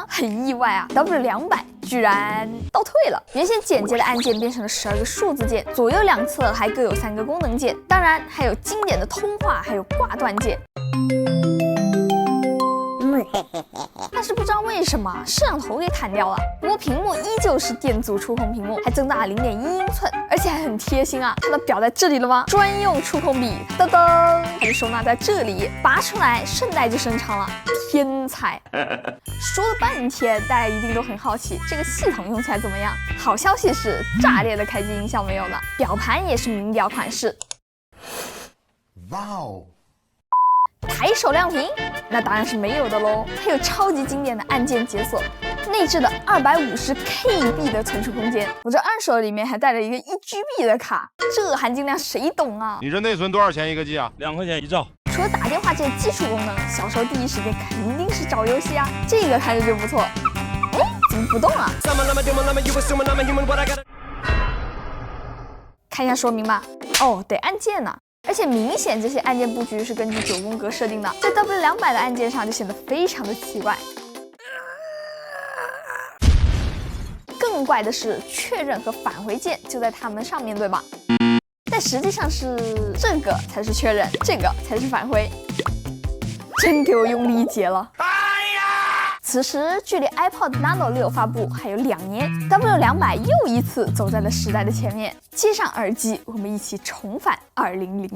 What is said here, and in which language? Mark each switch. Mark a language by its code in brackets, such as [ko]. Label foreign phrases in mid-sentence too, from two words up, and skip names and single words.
[zh] 很意外啊 ，W200 居然倒退了。原先簡潔的按鍵變成了12個數字鍵，左右兩側還各有3個功能鍵，當然還有經典的通話，還有掛斷鍵。為什麼攝像頭給砍掉了？不過屏幕依舊是電阻觸控屏幕，還增大了0.1英寸，而且還很貼心啊！看到表在這裡了嗎？專用觸控筆，噔噔，它就收納在這裡，拔出來顺帶就伸長了，天才！說了半天，大家一定都很好奇，這個系統用起來怎麼樣？好消息是，炸裂的開机音效沒有呢。表盤也是名表款式。哇哦！抬手亮屏，那当然是沒有的嘍。它有超級經典的按鍵解鎖，內置的 250KB 的存儲空間。我這二手裡面還帶着一個1GB 的卡，這含金量誰懂啊？你这內存多少錢一個 G 啊？2塊錢1兆。除了打電話這些基礎功能，小時候第一時間肯定是找遊戲啊。這個看着就不錯。哎，怎麼不動啊？看一下說明吧。哦，得按键呢。而且明顯這些按鍵布局是根据9宮格設定的，在 W200 的按鍵上就顯得非常的奇怪。更怪的是，確認和返回鍵就在它們上面，對吧？但實際上是這個才是確認，這個才是返回。真給我用力解了！此時距離 iPod Nano 6 發布還有2年 ，W200 又一次走在了時代的前面。接上耳機，我們一起重返2008。